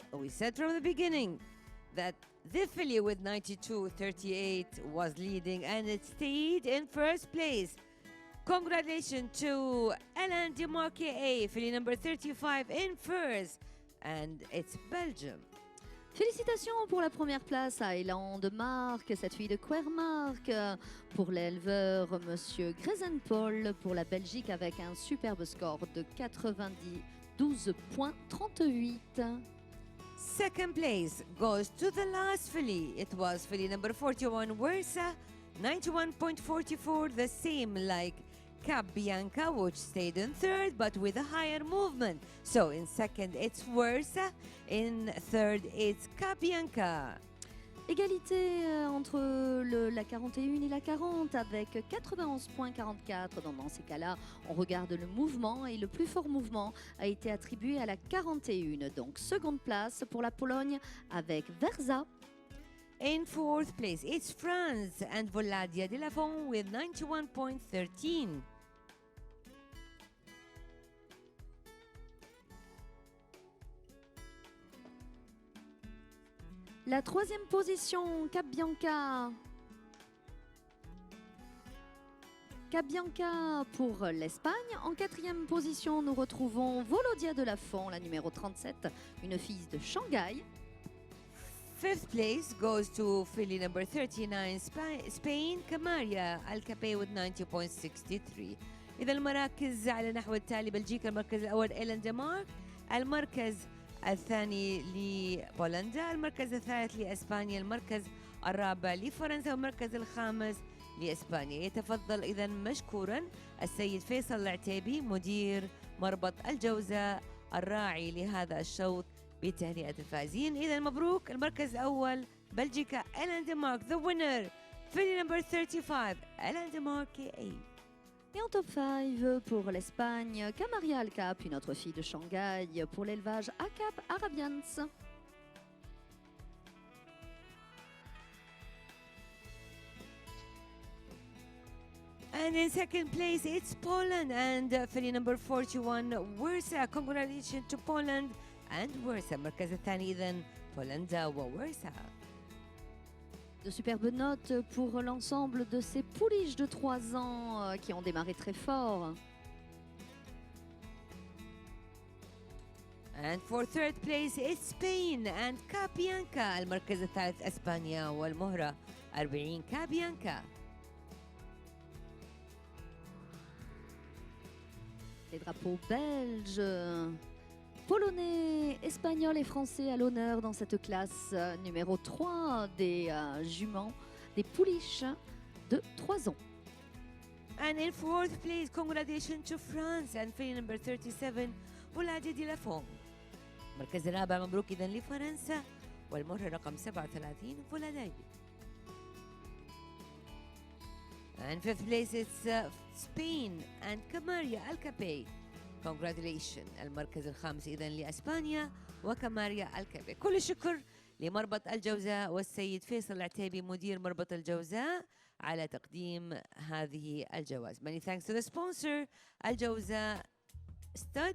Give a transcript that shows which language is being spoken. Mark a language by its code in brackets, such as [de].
[en] We said from the beginning that the filly with 92.38 was leading and it stayed in first place. Congratulations to Elan Dimar KA, filly number 35 in first, and it's Belgium. [fr] Félicitations pour la première place à Elan de Marque, cette fille de Quermark, pour l'éleveur Monsieur Grezenpaul pour la Belgique avec un superbe score de 92.38. [en] Second place goes to the last filly. It was filly number 41, Wersa, 91.44, the same like Cap Bianca, which stayed in third, but with a higher movement. So in second, it's Wersa. In third, it's Cap Bianca. [fr] Égalité entre la 41 et la 40 avec 91.44. Dans ces cas-là, on regarde le mouvement et le plus fort mouvement a été attribué à la 41. Donc seconde place pour la Pologne avec Wersa. [en] In fourth place, it's France and Voladia de la Font with 91.13. [fr] La troisième position, Cap Bianca. Cap Bianca pour l'Espagne. En quatrième position, nous retrouvons Volodia de la Font, la numéro 37, une fille de Shanghai. [en] Fifth place goes to filly number 39, Spain, Camaria Alcape with 90.63. [ar] إذا المراكز على نحو التالي: بلجيكا المركز الأول إيلان ديمار، المركز الثاني لبولندا، المركز الثالث لإسبانيا، المركز الرابع لفرنسا، والمركز الخامس لإسبانيا. يتفضل إذا مشكورا السيد فيصل العتيبي مدير مربط الجوزة الراعي لهذا الشوط بتهنئة الفائزين. إذا مبروك، المركز الأول بلجيكا إيلان ديمار، [en] the winner filly number 35 [ar] Elan Dimar KA. [fr] Et en top 5 pour l'Espagne, Camaria Alcap, une autre fille de Shanghai pour l'élevage ACAP Arabians. [en] And in second place, it's Poland and filly number 41 Wersa. Congratulations to Poland and Wersa. [ar] المركز الثاني إذا بولندا وورسا. [fr] De superbes notes pour l'ensemble de ces pouliches de 3 ans qui ont démarré très fort. [en] And for third place, it's Spain and Cap Bianca. [ar] المركز الثالث إسبانيا والمهرة 40 Cap Bianca. [fr] Les drapeaux belges Polonais, Espagnols et Français à l'honneur dans cette classe numéro 3 des juments, des pouliches de 3 ans. [en] And in fourth place, congratulations to France and filly number 37 بولادي دي لافون. [ar] المركز الرابع مبروك إذا لفرنسا والمرة رقم 37 فولادايبي. [en] And fifth place it's Spain and Camaria Alcape. Congratulations. [ar] المركز الخامس إذا لأسبانيا وكماريا الكابي. كل الشكر لمربط الجوزاء والسيد فيصل العتيبي مدير مربط الجوزاء على تقديم هذه الجوائز. [en] Many thanks to the sponsor الجوزاء Stud